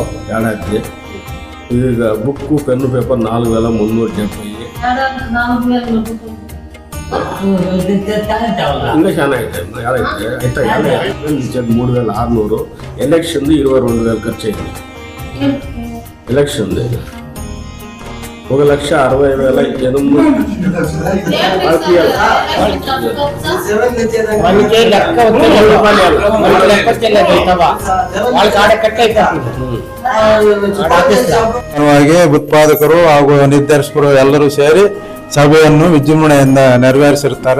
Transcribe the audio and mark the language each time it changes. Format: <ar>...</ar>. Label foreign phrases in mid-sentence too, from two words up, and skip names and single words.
<te>ఏడాది ఇక బుక్ పెన్ను పేపర్ 4,370. ఇంకా చాలా అయితే 3,600. ఎలక్షన్ 22,000 ఖర్చు అయింది. ఎలక్షన్ 1,60,000</te> <kn>ಉತ್ಪಾದಕರು ಹಾಗೂ ನಿರ್ದೇಶಕರು ಎಲ್ಲರೂ ಸೇರಿ ಸಭೆಯನ್ನು ವಿಜೃಂಭಣೆಯಿಂದ ನೆರವೇರಿಸಿರ್ತಾರೆ.</kn>